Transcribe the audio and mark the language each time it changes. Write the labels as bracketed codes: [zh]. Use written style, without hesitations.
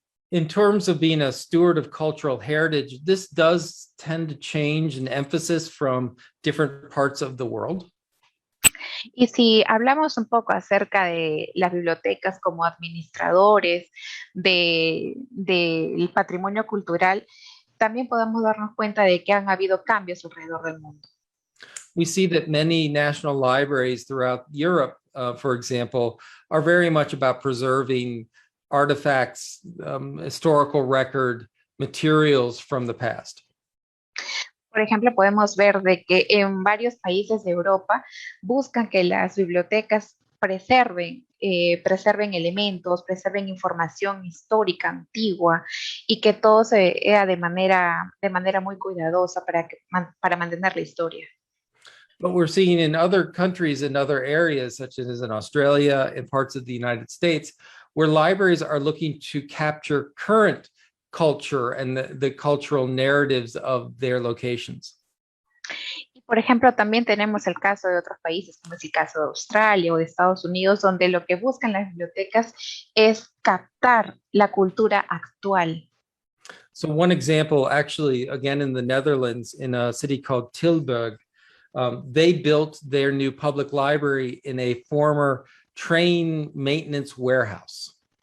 [en] In terms of being a steward of cultural heritage, this does tend to change in emphasis from different parts of the world. [es] Y si hablamos un poco acerca de las bibliotecas como administradores del patrimonio cultural, también podemos darnos cuenta de que han habido cambios alrededor del mundo. [en] We see that many national libraries throughout Europe, for example, are very much about preserving artifacts, historical record, materials from the past. [es] Por ejemplo, podemos ver de que en varios países de Europa buscan que las bibliotecas preserven elementos, preserven información histórica, antigua, y que todo se haga de manera muy cuidadosa para mantener la historia. [en] But we're seeing in other countries and other areas, such as in Australia and parts of the United States, where libraries are looking to capture current culture and the cultural narratives of their locations. [es] Y por ejemplo, también tenemos el caso de otros países, como es el caso de Australia o de Estados Unidos, donde lo que buscan las bibliotecas es captar la cultura actual. [en] So one example, actually, again, in the Netherlands, in a city called Tilburg, they built their new public library in a former train maintenance warehouse.